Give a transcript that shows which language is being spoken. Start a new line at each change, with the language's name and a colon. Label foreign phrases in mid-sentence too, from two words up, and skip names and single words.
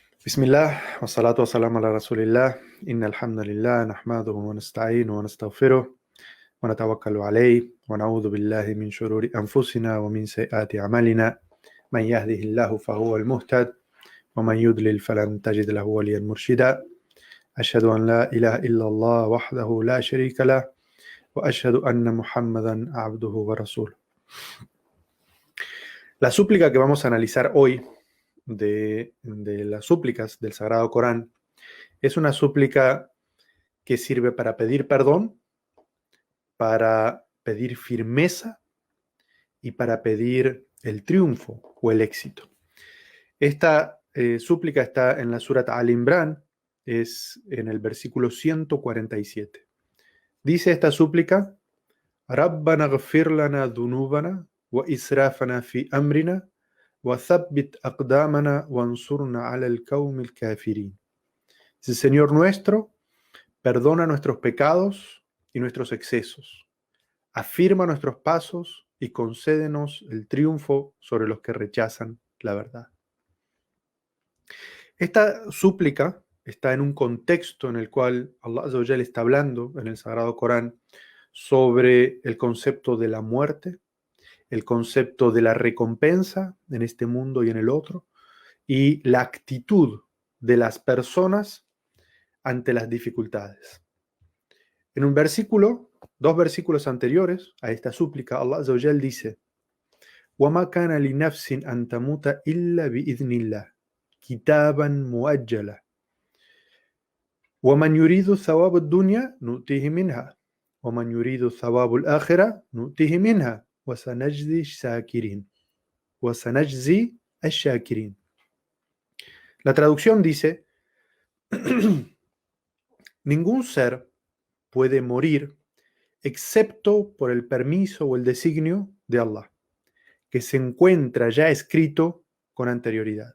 Arabic: بسم الله والصلاة والسلام على رسول الله إن الحمد لله نحمده ونستعينه ونستغفره ونتوكل عليه ونعوذ بالله من شرور أنفسنا ومن سيئات أعمالنا من يهده الله فهو المهتد ومن يضلل فلن تجد له وليا مرشدا أشهد أن لا إله إلا الله وحده لا شريك له وأشهد أن محمدا عبده ورسوله.
Spanish: La súplica que vamos a analizar hoy de las súplicas del Sagrado Corán es una súplica que sirve para pedir perdón, para pedir firmeza y para pedir el triunfo o el éxito. Esta súplica está en la Surat Al-Imran, es en el versículo 147. Dice esta súplica:
Arabic: ربنا اغفر لنا ذنوبنا وإسرافنا في أمرنا وثبت أقدامنا وانصرنا على القوم الكافرين.
Spanish: Dice: Señor nuestro, perdona nuestros pecados y nuestros excesos. Afirma nuestros pasos y concédenos el triunfo sobre los que rechazan la verdad. Esta súplica está en un contexto en el cual
Arabic: الله عز وجل
Spanish: está hablando en el Sagrado Corán sobre el concepto de la muerte, el concepto de la recompensa en este mundo y en el otro, y la actitud de las personas ante las dificultades. En un versículo, dos versículos anteriores a esta súplica,
Arabic: الله عز وجل dice: وَمَا كَانَ لِنَفْسٍ أَن تَمُوتَ إِلَّا بِإِذْنِ اللَّهِ كِتَابًا مُؤَجَّلًا وَمَنْ يُرِيدُ ثَوَابَ الدُّنْيَا نُؤْتِهِ مِنْهَا وَمَنْ يُرِيدُ ثَوَابَ الْآخِرَةِ نُؤْتِهِ مِنْهَا وَسَنَجْزِي الشَّاكِرِينَ.
Spanish: La traducción dice: ningún ser puede morir excepto por el permiso o el designio de Allah, que se encuentra ya escrito con anterioridad.